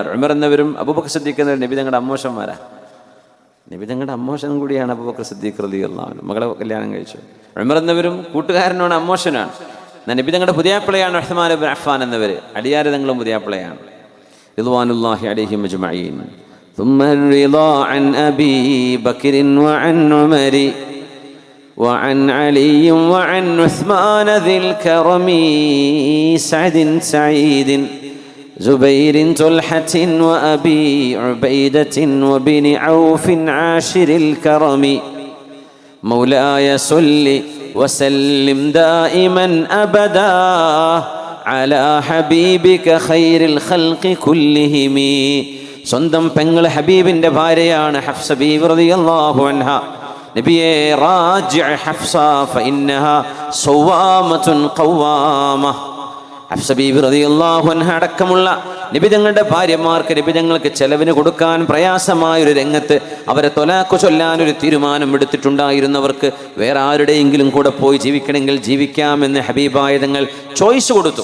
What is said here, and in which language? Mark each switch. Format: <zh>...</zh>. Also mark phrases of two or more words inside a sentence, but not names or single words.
<ml>ഉമർ എന്നവരും അബൂബക്കർ സിദ്ദീഖ് എന്നവരും നബി തങ്ങളുടെ അമ്മോശന്മാരാണ്. നബി തങ്ങളുടെ അമ്മോശൻ കൂടിയാണ് അബൂബക്കർ സിദ്ദീഖ്</ml> <ar>رضي الله عنه.</ar> <ml>മകളെ കല്യാണം കഴിച്ചു. ഉമർ എന്നവരും കൂട്ടുകാരനാണ്, അമ്മോശനാണ്. നബി തങ്ങളുടെ പുതിയാപ്പിളയാണ് ഉസ്മാൻ ഇബ്നു അഫ്ഫാൻ എന്നവർ. അലിയാർ തങ്ങളും പുതിയാപ്പിളയാണ്.</ml> <ar>رضوان الله عليهم أجمعين. ثم الرضا عن أبي بكر وعن عمر وعن علي وعن عثمان ذي الكرم سعد سعيد زبير طلحة وأبي عبيدة وبن عوف عاشر الكرم مولاي صل وسلم دائما أبدا على حبيبك خير الخلق كلهم.</ar> <ml>സ്വന്തം പെങ്ങൾ ഹബീബിന്റെ ഭാര്യയാണ് ഹഫ്സ ബീവി</ml> <ar>رضي الله عنها. നബിയെ راجع حفصة فإنها صوامة قوامة.</ar> <ml>ഹഫ്സ ബീവി</ml> <ar>رضي الله عنها</ar> <ml>അടക്കമുള്ള നബി തങ്ങളുടെ ഭാര്യമാർക്ക് നബി തങ്ങൾക്ക് ചെലവിന് കൊടുക്കാൻ പ്രയാസമായ ഒരു രംഗത്ത് അവരെ തൊലാഖ് ചൊല്ലാൻ ഒരു തീരുമാനം എടുത്തിട്ടുണ്ടായിരുന്നവർക്ക് വേറെ ആരുടെയെങ്കിലും കൂടെ പോയി ജീവിക്കണമെങ്കിൽ ജീവിക്കാമെന്ന് ഹബീബായ തങ്ങൾ ചോയ്സ് കൊടുത്തു.</ml>